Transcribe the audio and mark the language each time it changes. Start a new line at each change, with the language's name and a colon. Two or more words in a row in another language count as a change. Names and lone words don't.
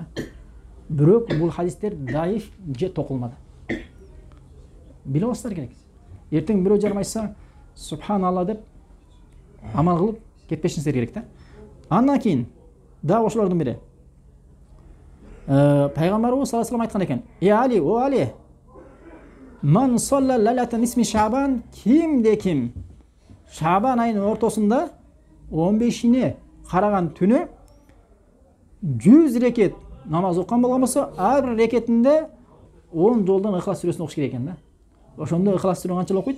Kyrgyz: Бирок бул хадистер даиф же токулмады. Биле алсаңар керек. Эртең бирөө жарым айтса, субханалла деп амал кылып кетпешиңиздер керек да. Андан кийин да ошолордун бири пайгамбарыбыз
Arabic: صلى الله عليه وسلم
Kyrgyz: айткан экен. Али, о Али,
Arabic: من صلى ليلة اسم
Kyrgyz: Шабан, кимде ким Шабан айынын ортосунда 15-ине караган түнү 100 рекет намаз окуган болгон болсо, ар бир рекетинде 10 жолдон Ихлас сүрөсүн окуш керек экен да. Ошондо Ихлас сүрөсүн канча окуйт?